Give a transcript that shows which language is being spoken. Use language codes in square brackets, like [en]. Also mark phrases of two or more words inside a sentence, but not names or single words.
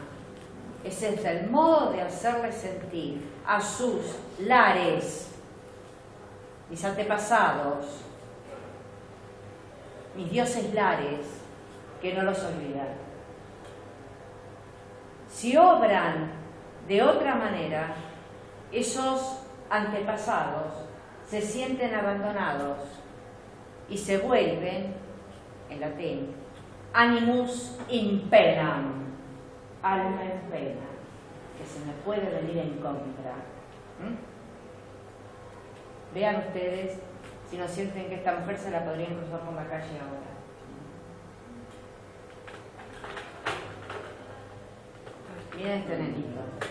[es] Ese es el modo de hacerle sentir a sus lares, mis antepasados, mis dioses lares, que no los olvidan. Si obran de otra manera, esos antepasados se sienten abandonados y se vuelven, en latín, [la] animus in penam, [es] alma en pena, que se me puede venir en contra. Vean ustedes si no sienten que esta mujer se la podrían cruzar por la calle ahora. Miren este nenito.